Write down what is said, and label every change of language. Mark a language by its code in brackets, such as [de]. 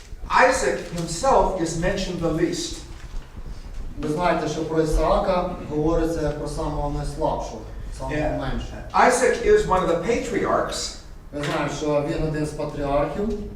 [en] Isaac himself is mentioned the least. [uk] ви знаєте, що про Ісаака говориться як про самого найслабшого, самого меншого. [en] Isaac is one of the patriarchs, [uk] Ми знаємо, що він один з патріархів.